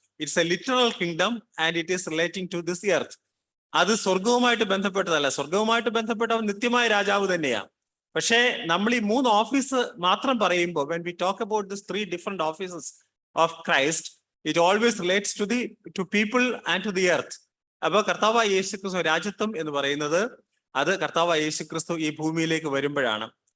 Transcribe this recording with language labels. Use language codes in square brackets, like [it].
[en] It's a literal kingdom and it is relating to this earth. [ml] അത് സ്വർഗവുമായിട്ട് ബന്ധപ്പെട്ടതല്ല. സ്വർഗവുമായിട്ട് ബന്ധപ്പെട്ട നിത്യമായ രാജാവ് തന്നെയാണ്. പക്ഷേ നമ്മൾ ഈ 3 ഓഫീസ് മാത്രം പറയുമ്പോൾ [en] when we talk about these 3 different offices of Christ, it always relates to people and to the earth. [ml] അപ്പൊ കർത്താവായ യേശുക്രിസ്തു രാജ്യത്വം എന്ന് പറയുന്നത് അത് കർത്താവായ യേശുക്രിസ്തു ഈ ഭൂമിയിലേക്ക് വരുമ്പോഴാണ്.